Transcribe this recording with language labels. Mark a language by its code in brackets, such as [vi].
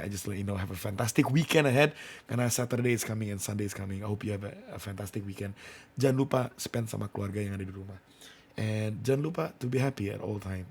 [en] I just let you know have a fantastic weekend ahead karena Saturday is coming and Sunday is coming. I hope you have a fantastic weekend. [id] Jangan lupa spend sama keluarga yang ada di rumah. [en] And [id] jangan lupa [en] to be happy at all time.